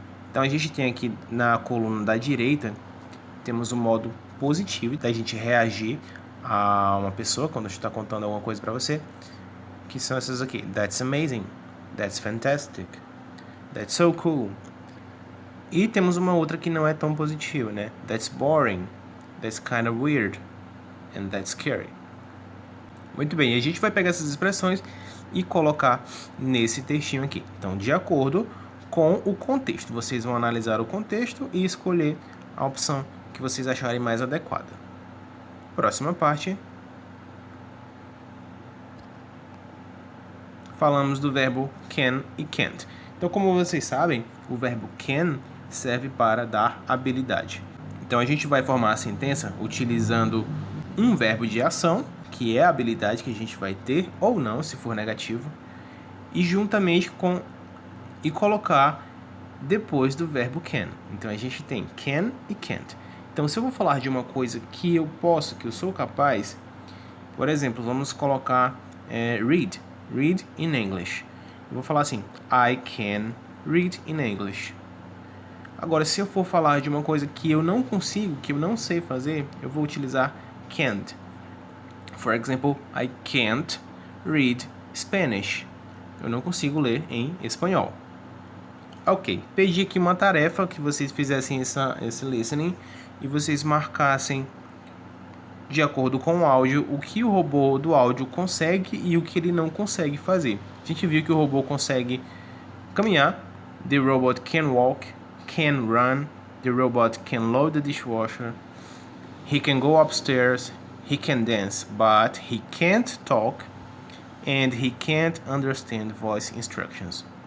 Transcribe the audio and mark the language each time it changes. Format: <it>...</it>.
<pt>Então a gente tem aqui na coluna da direita, temos o modo positivo da gente reagir a uma pessoa quando está contando alguma coisa para você, que são essas aqui:</pt> <en>That's amazing, That's fantastic, That's so cool.</en> <pt>E temos uma outra que não é tão positiva, né?</pt> <en>That's boring, That's kind of weird, and That's scary.</en> <pt>Muito bem, a gente vai pegar essas expressões e colocar nesse textinho aqui. Então, de acordo com o contexto, vocês vão analisar o contexto e escolher a opção que vocês acharem mais adequada. Próxima parte. Falamos do verbo can e can't. Então, como vocês sabem, o verbo can serve para dar habilidade. Então, a gente vai formar a sentença utilizando um verbo de ação, que é a habilidade que a gente vai ter ou não, se for negativo, e juntamente com e colocar depois do verbo can. Então, a gente tem can e can't. Então, se eu vou falar de uma coisa que eu posso, que eu sou capaz, por exemplo, vamos colocar</pt> <en>read in English.</en> <pt>Eu vou falar assim,</pt> <en>I can read in English.</en> <pt>Agora, se eu for falar de uma coisa que eu não consigo, que eu não sei fazer, eu vou utilizar can't.</pt> <en>For example, I can't read Spanish.</en> <pt>Eu não consigo ler em espanhol. Ok, pedi aqui uma tarefa que vocês fizessem esse listening e vocês marcassem de acordo com o áudio o que o robô do áudio consegue e o que ele não consegue fazer. A gente viu que o robô consegue caminhar.</pt> <en>The robot can walk, can run. The robot can load the dishwasher. He can go upstairs. He can dance, but he can't talk and he can't understand voice instructions.</en>